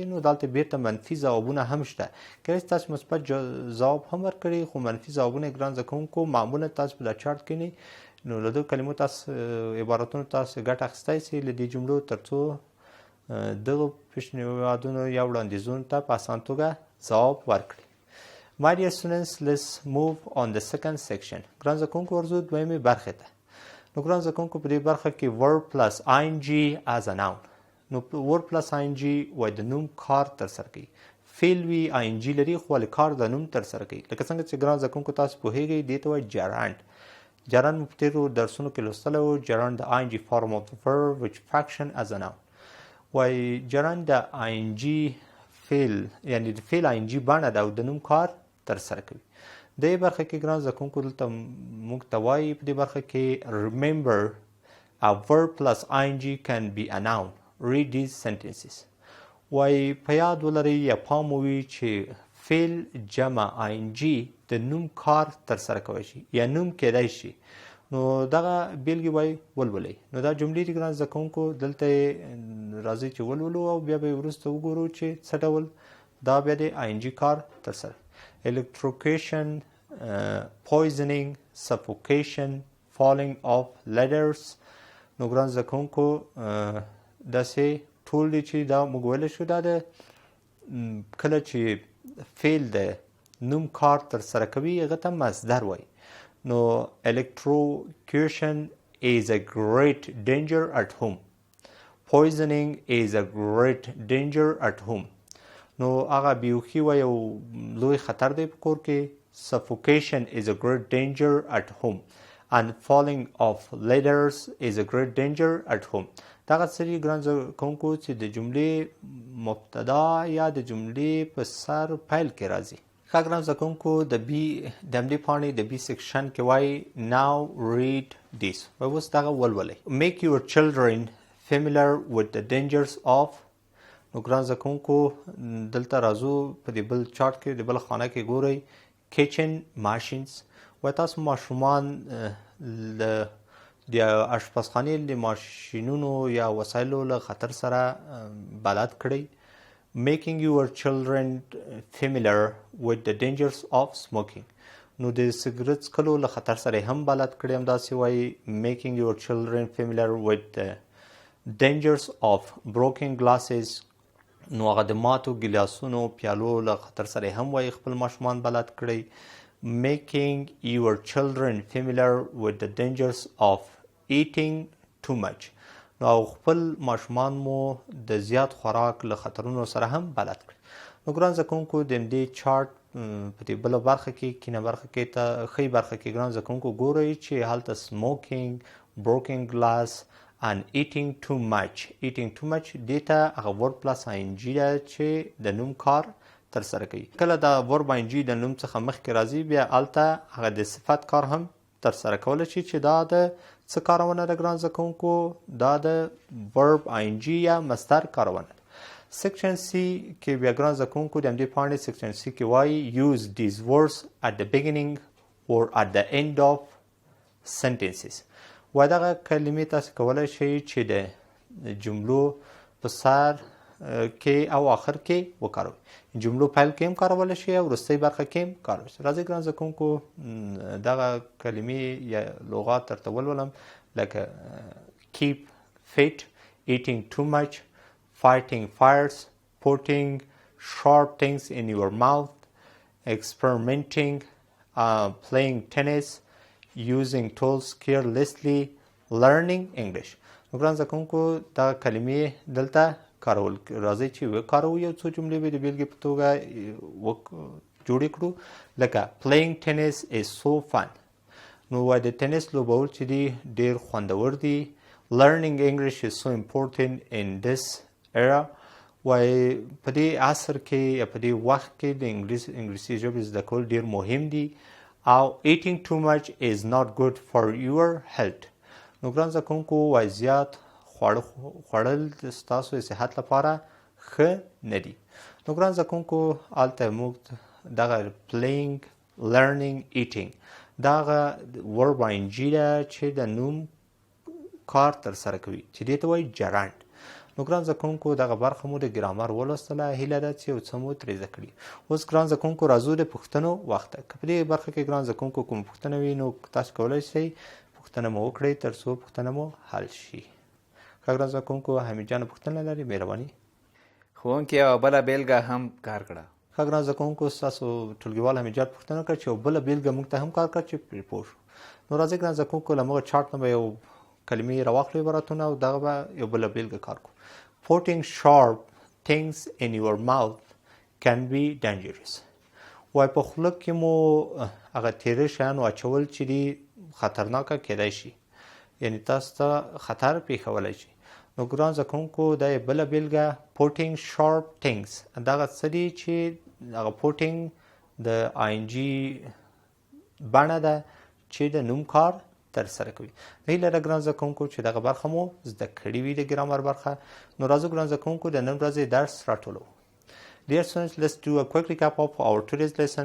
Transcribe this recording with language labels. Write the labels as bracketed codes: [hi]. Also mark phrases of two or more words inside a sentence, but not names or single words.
[ps] نو دلته بیرته منفي ځوابونه هم شته. کله چې تاسو مثبت ځواب هم ورکړئ خو منفي ځوابونه ګران زده کوونکو معمولا تاسو په دا چارټ کې نه، نو له دغو کلمو تاسو عبارتونو تاسو ګټه اخیستی شئ له دې جملو تر څو دغو پیشنهادونو یا وړاندیزونو ته په اسان توګه ځواب ورکړئ. [en] My dear students, let's move on the second section. [ps] ګران زده کوونکو ورځو دویمې برخې ته. نو ګران زده کوونکو په دې برخه کې [en] verb plus ing as a noun. [ps] نو [en] verb plus ing [ps] وایي د نوم کار ترسره کوي. فعل وي ing لري خو ولې کار د نوم ترسره کوي. لکه څنګه چې ګران زده کوونکو تاسو پوهیږئ دې ته وایي gerund. gerund مو په تېرو درسونو کې لوستلی و. [en] gerund the ing form of the verb which function as a noun. [ps] وایي gerund د ing فعل یعنې د فعل ing بڼه ده او د نوم کار ترسره کوي. دې برخه کې ګران زده کوونکو دلته موږ ته وایي په دې برخه کې [en] remember a verb plus ing can be a noun. Read these sentences. [ps] وایي په یاد ولرئ یا پام ووي چې فعل جمع ing د نوم کار ترسره کولی شي یا نوم کیدای شي. نو دغه بیلګې وایي ولولئ. نو دا جملې دي ګران زده کوونکو، دلته راځئ چې ولولو او بیا به یې وروسته وګورو چې څه ډول دا بیا د ing کار ترسره. [en] electrocution, poisoning, suffocation, falling off ladders. [ps] نو ګران زده کوونکو داسې ټول دي چې دا موږ ویلی شو دا د کله چې فعل د نوم کار ترسره کوي هغه ته مصدر وایي. [en] نو electrocution is a great danger at home. Poisoning is a great danger at home. [ps] نو هغه بیوخي و یو لوی خطر دی په کور کې. [en] suffocation is a great danger at home and falling of ladders is a great danger at home. [ps] دغه سری ګران زده کوونکو چې د جملې مبتدا یا د جملې په سر پیل کې راځي. ښه ګران زده کوونکو د همدې پاڼې د بي سیکشن کې وایي [en] now read this. [ps] وایي اوس دغه ولولئ. [en] Make your children familiar with the dangers of. [ps] نو ګران زده کوونکو دلته راځو په دې بل چارټ کې د بل خانه کې ګورئ [en] kitchen machines. [ps] وایي تاسو ماشومان د اشپزخانې د ماشینونو یا وسایلو له خطر سره بلد کړئ. [en] Making your children familiar with the dangers of smoking. [ps] نو د سګرټ څکلو له خطر سره هم بلد کړئ. همداسې وایي [en] making your children familiar with the dangers of broken glasses. [ps] نو هغه د ماتو ګیلاسونو پیالو له خطر سره هم وایي خپل ماشومان بلد کړئ. [en] Making your children familiar with the dangers of eating too much. [ps] نو خپل ماشومان مو د زیات خوراک له خطرونو سره هم بلد کړئ. نو ګران زده کوونکو د همدې چارټ په دې بله برخه کې کینه برخه کې ته ښی برخه کې ګران زده کوونکو ګورئ چې هلته [en] smoking, broken glass and eating too much. Eating too much [ps] دې ته هغه [en] verb plus ING [ps] ده چې د نوم کار ترسره کوي. کله دا [en] verb ING [ps] د نوم څخه مخکې راځي بیا هلته هغه د صفت کار هم ترسره کولی شي چې دا د څه کارونه ده ګران زده کوونکو؟ دا د [en] verb ING [ps] یا مصدر کارونه ده. [en] section C [ps] کې بیا ګران زده کوونکو د همدې پاڼې [en] section C [ps] کې وایي [en] use these words at the beginning or at the end of sentences. [ps] وایي دغه کلمې تاسو کولی شئ چې د جملو په سر کې او آخر کې وکاروئ. جملو پیل کې هم کارولی شئ او وروستۍ برخه کې هم کارولی شئ. راځئ ګران زده کوونکو دغه کلمې یا لغات درته ولولم لکه [en] keep fit, eating too much, fighting fires, putting sharp things in your mouth, experimenting, playing tennis, using tools carelessly, learning English. [ps] نو ګران زده کوونکو دغه کلمې دلته کارول. راځئ چې وکاروو یو څو جملې به د بېلګې په توګه جوړې کړو لکه [en] playing tennis is so fun. [ps] نو وایي د ټینس لوبول چې دي ډېر خوندور دي. [en] learning English is so important in this era. [ps] وایي په دې عصر کې یا په دې وخت کې د انګلیسي ژبې زده کول ډېر مهم دي. [en] او eating too much is not good for your health. [ps] نو ګران زده کوونکو وایي زیات خوړل ستاسو د صحت لپاره ښه نه دي. نو ګران زده کوونکو هلته موږ دغه [en] playing, learning, eating [ps] دغه [en] verb ING [ps] ده چې د نوم کار ترسره کوي چې دې ته وایي جرند. نو ګران زده کوونکو دغه برخه مو د ګرامر ولوستله. هیله ده چې یو څه مو ترې زده کړي. اوس ګران زده کوونکو راځو د پوښتنو وخت ته. که په دې برخه کې ګران زده کوونکو کومه پوښتنه وي نو تاسو کولی شئ پوښتنه مو وکړئ تر څو پوښتنه مو حل شي. ښه ګران زده کوونکو حمید جان پوښتنه لري؟ مهرباني. ښوونکي یوه بله بېلګه هم کار کړه. ښه ګران زده کوونکو ستاسو ټولګیوال حمید جان پوښتنه وکړه چې یو بله بېلګه موږ ته هم کار کړه چې پرې پوه شو. نو راځئ ګران زده کوونکو له همغه چارټ نه به یو کلمې راواخلو عبارتونه او دغه به یو بله بېلګه کار کړو. [en] Putting sharp things in your mouth can be dangerous. [ps] وایي په خوله کې مو هغه تیره شیان اچول چې دي خطرناکه کیدای شي، یعنی تاسو ته خطر پیښولی شي. نو ګران زده کوونکو دا یې بله بېلګه [en] putting sharp things [ps] دغه څه دي چې هغه putting د ING بڼه ده چې د نوم کار ترسره کوي. هیله ده ګران زده کوونکو چې دغه برخه مو زده کړې وي د ګرامر برخه. نو راځو ګران زده کوونکو د نن ورځې درس راټولو. [en] Dear students, let's do a quick recap of our today's lesson.